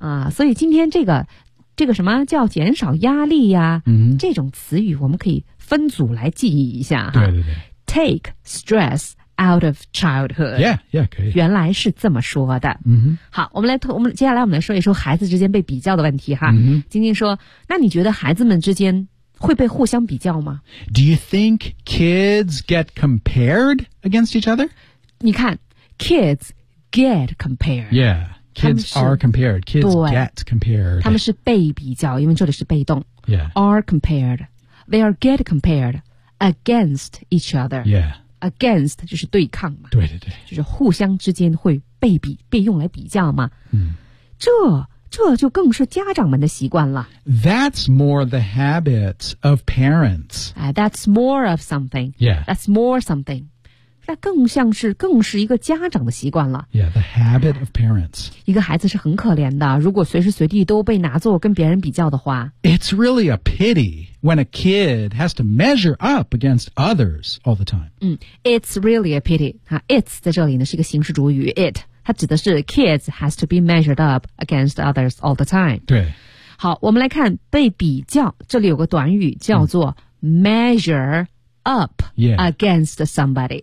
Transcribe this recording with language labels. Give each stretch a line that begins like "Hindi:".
Chinese: 啊，所以今天这个什么叫减少压力呀、这种词语我们可以分组来记忆一下。对对对。
English: Take stress out of childhood. Yeah, yeah,
Chinese: 可以。原来是这么说的。 Mm-hmm. 好，我们接下来说一说孩子之间被比较的问题哈。嗯、晶晶说，那你觉得孩子们之间会被互相比较吗
English: Do you think kids get compared against each other?
Chinese: 你看
English: kids get compared. Yeah, kids are compared. Kids get compared.
Chinese: 他们是被比较因为这里是被动
English: Yeah. Are compared. They are get compared against each other. Yeah.
Chinese: Against 就是对抗嘛对对对。就是互相之间会被比被用来比较嘛。嗯。这就更是家长们的习惯了。
English: That's more the habit of parents.、 That's more of something. Yeah. That's more something.
Chinese: 那更像是更是一个家长的习惯了。
English: Yeah, the habit of parents.
Chinese: 一个孩子是很可怜的，如果随时随地都被拿作跟别人比较的话。
English: It's really a pity when a kid has to measure up against others all the time. It's really a pity. It's
Chinese: 在这里呢是一个形式主语
English: it.
Chinese: 它指的是
English: kids has to be measured up against others all the time.
Chinese: 对。好我们来看被比较这里有个短语叫做
English: measure up、against somebody.